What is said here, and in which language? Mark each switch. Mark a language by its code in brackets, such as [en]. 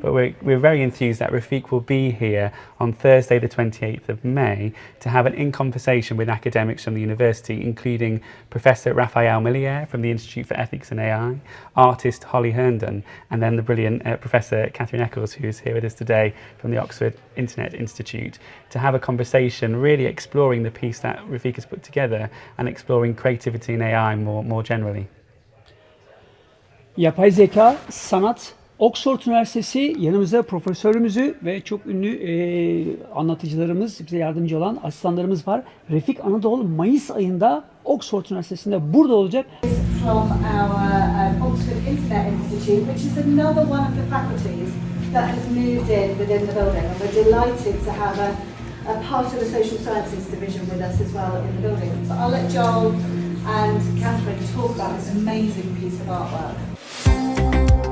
[en] But we're very enthused that Refik will be here on Thursday the 28th of May to have an in-conversation with academics from the university, including Professor Raphael Millier from the Institute for Ethics and AI, artist Holly Herndon, and then the brilliant Professor Catherine Eccles, who's here with us today from the Oxford Internet Institute, to have a conversation really exploring the piece that Refik has put together and exploring creativity and AI more generally. [tr] Yapay zeka, sanat, Oxford Üniversitesi yanımızda profesörümüzü ve çok ünlü anlatıcılarımız, bize yardımcı olan asistanlarımız var. Refik Anadolu Mayıs ayında Oxford Üniversitesi'nde burada olacak. [en] From our Oxford Internet Institute, which is another one of the faculties that has moved in within the building, and we're delighted to have a part of the social sciences division with us as well in the building. So I'll let Joel and Catherine talk about this amazing piece of artwork.